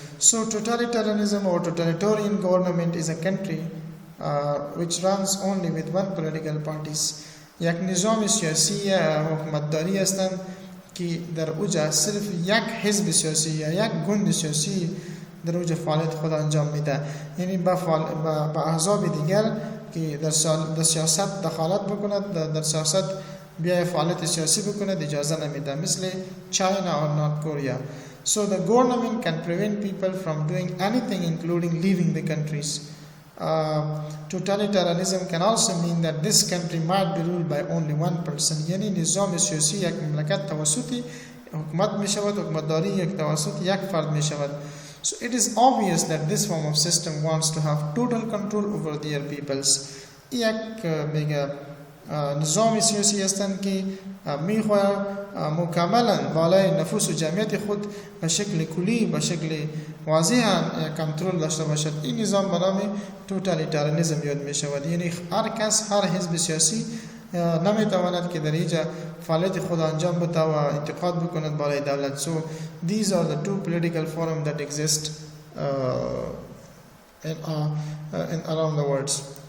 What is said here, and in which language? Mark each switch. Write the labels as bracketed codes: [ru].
[en] So totalitarianism or totalitarian government is a country which runs only with one political parties. [fa] یک نظام سیاسی حکومتداری هستند که در اوجا صرف یک حزب سیاسی یا یک گوند سیاسی در اوج فعالیت خود انجام میده. یعنی با احزاب دیگر که در سیاست دخالت بکند، در سیاست بیای فعالیت سیاسی بکند اجازه نمیده، مثل چاینا or North Korea. [en] So the government can prevent people from doing anything including leaving the countries. Totalitarianism can also mean that this country might be ruled by only one person. [fa] یعنی نظام سیاسی یک مملکت توسطی حکومت می شود، حکومتداری یک توسط یک فرد می شود. [en] So it is obvious that this form of system wants to have total control over their peoples. [fa] یک میگه نظام سیاسی هستند که میخواهند مکملا بالای نفوس و جمعیت خود به شکل کلی، به شکل واضح کنترل داشته باشد. این نظام به نام توتالیتاریانیسم یاد می شود. یعنی هر کس، هر حزب سیاسی نمیتواند که در اینجا فعالیت خود انجام بده و انتقاد بکند بالای دولت. [en] So these are the two political forums that exist in around the world.